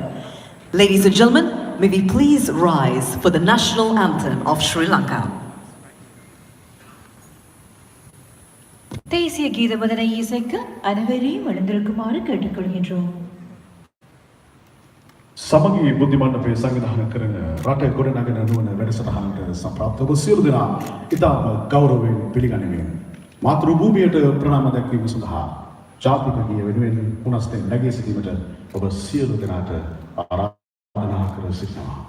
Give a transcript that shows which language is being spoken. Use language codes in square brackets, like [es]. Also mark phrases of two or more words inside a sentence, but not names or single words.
[en] Ladies and gentlemen, may we please rise for the national anthem of Sri Lanka. [ta] தேசிய கீதமதனை இசைக்க அனைவரையும் எழுந்திருக்குமாறு கேட்டுக்கொள்கின்றோம். [si] සමගී බුද්ධිමණ්ඩපය සංවිධානය කරන රට ගොඩනගන නුවණ වැඩසටහනට සම්ප්‍රාප්ත ඔබ සියලු දෙනා ඉතාම ගෞරවයෙන් පිළිගනිමින් මාතෘ භූමියට ප්‍රණාම දැක්වීම සඳහා ජාතික ගීය වෙනුවෙන් පුනස්තෙන් නැගී සිටීමට ඔබ සියලු දෙනාට ආරාධනා කර සිටිනවා.